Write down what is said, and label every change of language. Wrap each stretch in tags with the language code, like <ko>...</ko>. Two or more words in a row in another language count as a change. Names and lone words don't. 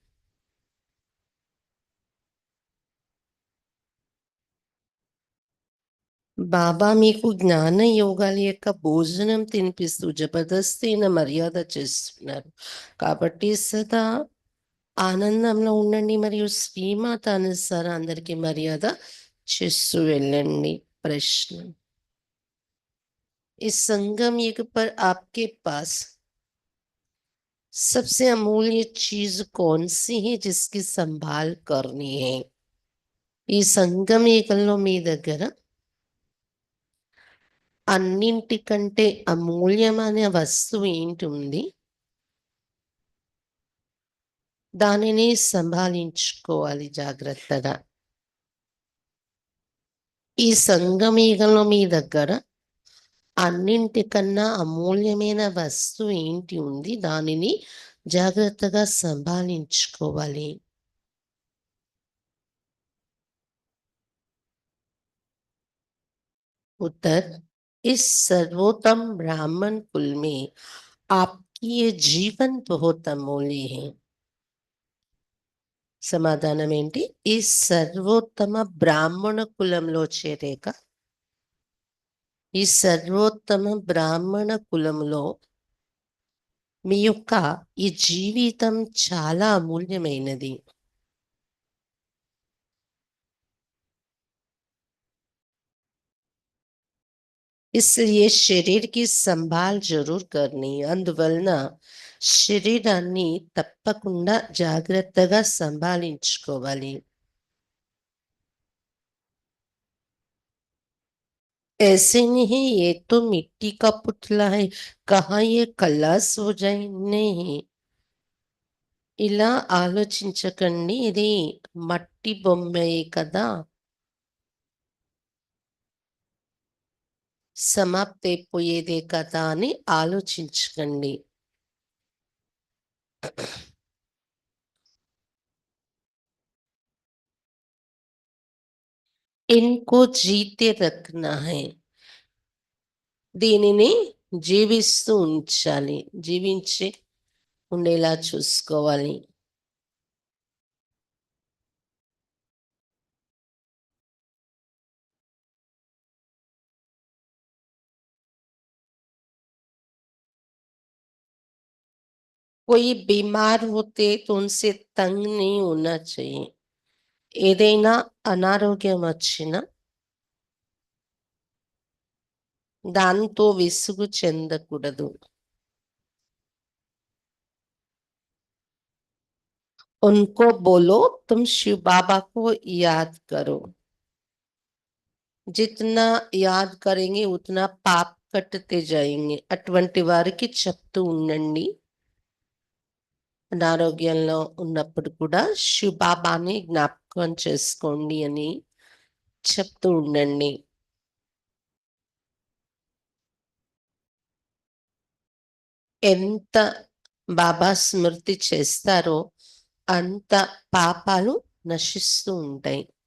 <te>బాబా మీకు జ్ఞాన యోగాల యొక్క భోజనం తినిపిస్తూ జబర్దస్తైన మర్యాద చేస్తున్నారు. కాబట్టి సదా ఆనందంలో ఉండండి మరియు శ్రీమాత అనుసారం అందరికీ మర్యాద చేస్తూ వెళ్ళండి.</te> <hi>ప్రశ్న: इस संगम युग पर आपके पास सबसे अमूल्य चीज कौन सी है जिसकी संभाल करनी है?</hi> <te>ఈ సంగమ యుగంలో మీ దగ్గర అన్నింటికంటే అమూల్యమైన వస్తువు ఏంటి ఉంది? దానిని సంభాళించుకోవాలి జాగ్రత్తగా. ఈ సంగమ యుగంలో మీ దగ్గర అన్నింటికన్నా అమూల్యమైన వస్తువు ఏంటి ఉంది? దానిని జాగ్రత్తగా సంభాళించుకోవాలి.</te> <hi>उत्तर: इस सर्वोत्तम ब्राह्मण कुल में आपकी ये जीवन बहुत अमूल्य है.</hi> <te>సమాధానం ఏంటి? ఈ సర్వోత్తమ బ్రాహ్మణ కులంలో చేరేక ఈ సర్వోత్తమ బ్రాహ్మణ కులంలో మీ యొక్క ఈ జీవితం చాలా అమూల్యమైనది.</te> <hi>इसलिए शरीर की संभाल जरूर करनी.</hi> <te>అందువలన శరీరాన్ని తప్పకుండా జాగ్రత్తగా సంభాళించుకోవాలి.</te> <hi>ऐसे नहीं ये तो मिट्टी का पुतला है, कहाँ ये खलास हो जाए. नहीं,</hi> <te>ఇలా ఆలోచించకండి. ఇది మట్టి బొమ్మే కదా, సమాప్తి అయిపోయేదే కదా అని ఆలోచించకండి.</te> <hi>इनको जीते रखना है.</hi> <te>దీనిని జీవిస్తూ ఉంచాలి, జీవించి ఉండేలా చూసుకోవాలి.</te> <hi>कोई बीमार होते तो उनसे तंग नहीं होना चाहिए.</hi> <te>ఏదైనా అనారోగ్యం వచ్చినా దాంతో విసుగు చెందకూడదు.</te> <hi>उनको बोलो तुम शिव बाबा को याद करो. जितना याद करेंगे उतना पाप కట్టతే जाएंगे.</hi> <te>అటువంటి వారికి చెప్తూ ఉండండి, అనారోగ్యంలో ఉన్నప్పుడు కూడా శివ్ బాబాని జ్ఞాపకం చేసుకోండి అని చెప్తూ ఉండండి. ఎంత బాబా స్మృతి చేస్తారో అంత పాపాలు నశిస్తూ ఉంటాయి.</te>